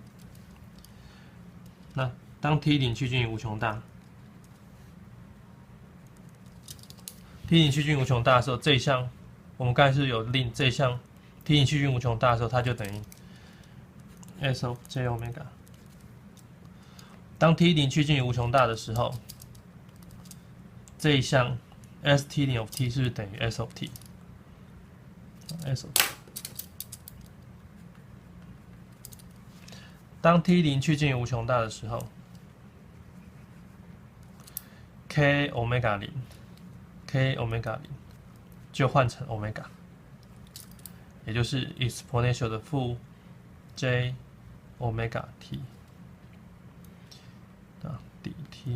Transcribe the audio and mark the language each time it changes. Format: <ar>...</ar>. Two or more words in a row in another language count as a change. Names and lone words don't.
<zh>那當 T0 趨近於無窮大 ，T0 趨近無窮大的時候，這一項我們剛才是有令這一項 T0 趨近無窮大的時候，它就等於</zh> <en>S of J</en> <zh>歐米伽。當 T0 趨近於無窮大的時候，這一項</zh> <en>ST0 of T</en> <zh>是不是等於</zh> <en>S of T？ S of T。</en> <zh>當 T0 趨近於無窮大的時候 ，K 歐米伽0 ，K 歐米伽0就換成歐米伽，也就是 exponential 的負 J 歐米伽 T 啊 dt。</zh>